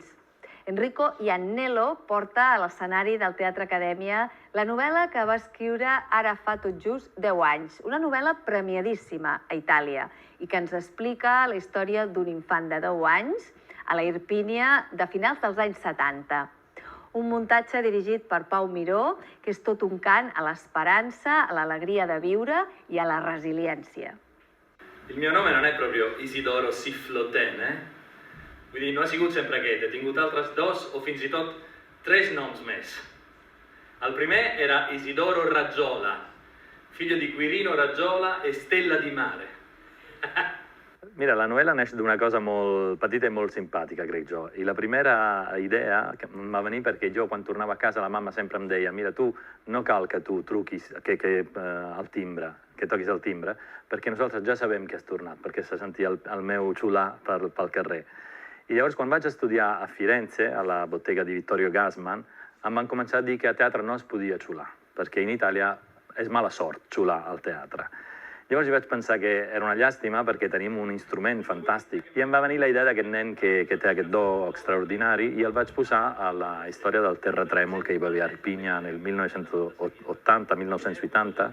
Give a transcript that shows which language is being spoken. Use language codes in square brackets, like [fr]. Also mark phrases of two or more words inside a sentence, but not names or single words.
[ca] Enrico Iannello porta a l'escenari del Teatre Acadèmia la novel·la que va escriure ara fa tot just 10 anys, una novel·la premiadíssima a Itàlia i que ens explica la història d'un infant de 10 anys a la Irpínia de finals dels anys 70. Un muntatge dirigit per Pau Miró, que és tot un cant a l'esperança, a l'alegria de viure i a la resiliència. [it] Il mio nome non è proprio [ca] Isidoro Siffloten, Vull dir, no ha sigut sempre aquest, he tingut altres 2 o fins i tot 3 noms més. El primer era Isidoro Raggiola, [it] figlio di Quirino Raggiola e Stella di Mare. [ca] Mira, la novel·la neix d'una cosa molt petita i molt simpàtica, crec jo. I la primera idea que em va venir perquè jo, quan tornava a casa, la mamma sempre em deia: mira, tu no cal que tu truquis al timbre, que toquis el timbre, perquè nosaltres ja sabem que has tornat, perquè se sentia el meu xiular pel carrer. I llavors, quan vaig estudiar a Firenze, a [it] la bottega di [ca] Vittorio Gassman, em van començar a dir que a teatre no es podia xiular, perquè in Itàlia és mala sort xiular al teatre. Llavors jo vaig pensar que era una llàstima perquè tenim un instrument fantàstic. I em va venir la idea d'aquest nen que té aquest do extraordinari i el vaig posar a la història del terratrèmol que hi va haver a Irpínia en el 1980-1980.